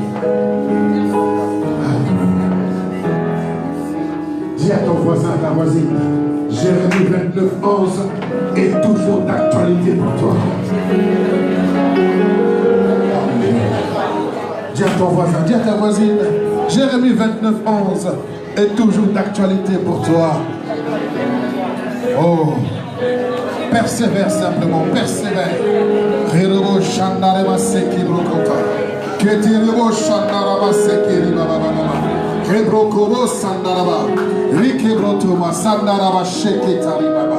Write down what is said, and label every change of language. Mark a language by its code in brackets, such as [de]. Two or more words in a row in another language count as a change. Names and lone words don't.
[fr] Dis à ton voisin, à ta voisine, Jérémie 29, 11 est toujours d'actualité pour toi. Dis à ton voisin, dis à ta voisine, Jérémie 29, 11 est toujours d'actualité pour toi. Oh, persévère simplement, persévère. Rebo Shandareba Seki Brokota. Ketirebo Shandaraba Seki Baba. Kebrokobo Sandaraba. Rikebroto Sandaraba Sheki Taribaba.